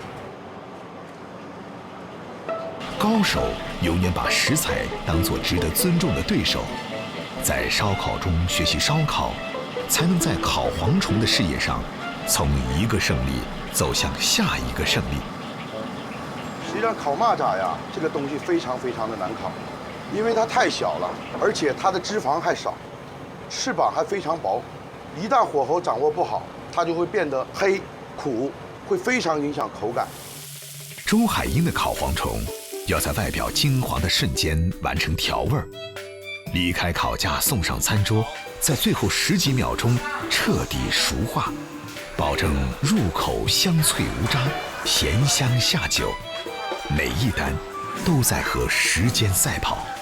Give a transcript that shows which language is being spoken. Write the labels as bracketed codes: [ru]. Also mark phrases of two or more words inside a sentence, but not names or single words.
[zh] 高手永遠把食材當作值得尊重的對手，在燒烤中學習燒烤，才能在烤蝗蟲的事業上，從一個勝利走向下一個勝利。實際上烤螞蚱呀，這個東西非常非常的難烤，因為它太小了，而且它的脂肪還少，翅膀還非常薄，一旦火候掌握不好，它就會變得黑苦，會非常影響口感。周海嬰的烤蝗蟲要在外表金黃的瞬間完成調味兒，離開烤架送上餐桌，在最後10幾秒鐘徹底熟化，保證入口香脆無渣，鹹香下酒，每一單都在和時間賽跑。